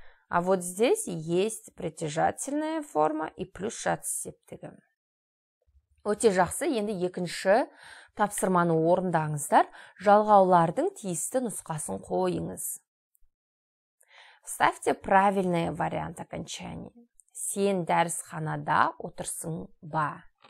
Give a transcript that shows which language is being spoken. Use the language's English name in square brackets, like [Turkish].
[Russian] А вот здесь есть притяжательная форма и плюс жатыс септігі. [Kazakh] Өте жақсы, енді екінші тапсырманы орындаңыздар. Жалғаулардың тиісті нұсқасын қойыңыз. [Russian] Ставьте правильный вариант окончания. [Kazakh] Сен дәрісханада отырсың ба?